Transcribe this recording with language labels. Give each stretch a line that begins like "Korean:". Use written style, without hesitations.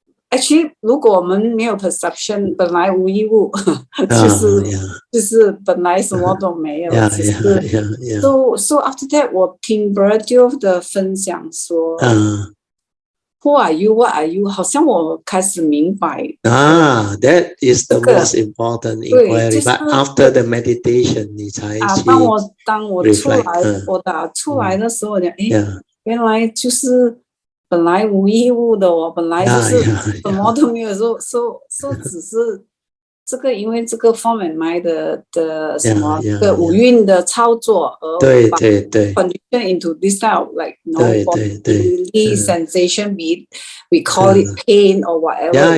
English: Actually，
Chinese: 如果我们没有 perception， 本来无一物，就是本来什么都没有，只是。
English: So after that，
Chinese: 我听 Bradley 的分享说，
English: Who are you? What are you?
Chinese: 好像我开始明白。
English: That is the most important inquiry. But after the meditation，
Chinese: 你才去当我出来，我打出来的时候，原来就是。本来无一物的我，本来就是什么都没有，说只是这个，因为这个
English: form and mind
Chinese: 的什么个五蕴的操作而对
English: condition into this style like no bodily sensation, we call it pain or whatever.